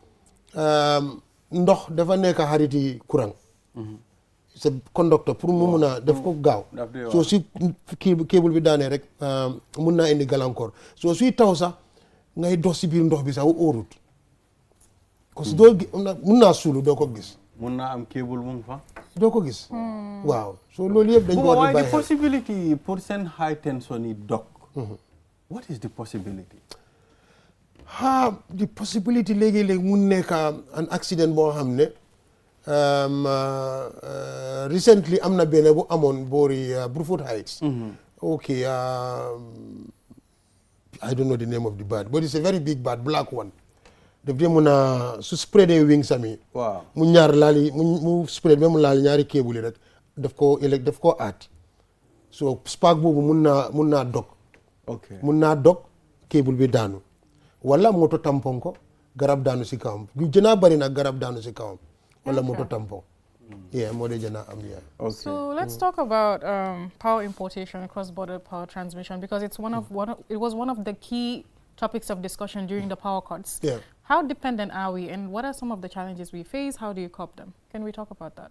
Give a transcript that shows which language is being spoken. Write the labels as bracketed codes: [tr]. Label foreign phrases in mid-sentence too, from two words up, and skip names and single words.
[wo] ndox dafa nekk xariti [fr] courant c'est conducteur pour [wo] mu mun a def ko gaaw soo si cable bi daanee rek mun naa indi gàllankoor soo suy taw sax ngay dox si biir ndox bi sax óorut [fr] parce que [wo] doo mun naa suulu doo ko gis mun naa am cable mu ngi fa doo ko gis waaw soo loolu yëpp dañ ko war di bàyyi [en] possibility pour seen high tension [wo] yi dog [en] what is the possibility the possibility [wo] léegi-léegi mun nekk [en] an accident [wo] boo xam ne recently am na benn bu amoon boori Brufut Heights [en] okay I don't know the name of the bird but it's a very big bird black one [wo] daf dee mun a su [en] spread wings [wo] ami mu ñaar laali mu spread ba mu laal ñaari cable rek daf ko aat so spark boobu mun naa dog mun naa dog cable bi daanu wala moto tampon ko garab daanu si kawam lu gën a bari nag garab daanu si kawam wala moto tampon [en] Yeah, more than yeah. Okay. So let's talk about power importation, cross-border power transmission, because it's it was one of the key topics of discussion during the power cuts. Yeah. How dependent are we, and what are some of the challenges we face? How do you cope them? Can we talk about that?